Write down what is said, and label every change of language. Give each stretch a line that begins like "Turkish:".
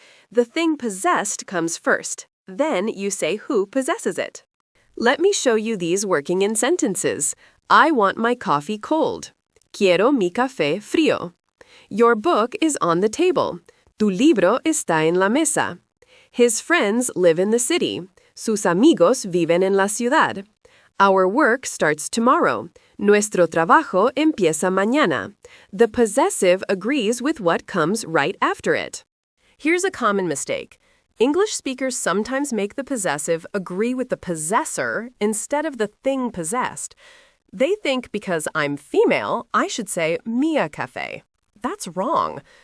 English: The thing possessed comes first. Then you say who possesses it. Let me show you these working in sentences. I want my coffee cold.
Spanish: Quiero mi café frío.
English: Your book is on the table.
Spanish: Tu libro está en la mesa.
English: His friends live in the city.
Spanish: Sus amigos viven en la ciudad.
English: Our work starts tomorrow.
Spanish: Nuestro trabajo empieza mañana.
English: The possessive agrees with what comes right after it. Here's a common mistake. English speakers sometimes make the possessive agree with the possessor instead of the thing possessed. They think because I'm female, I should say mia café. That's wrong.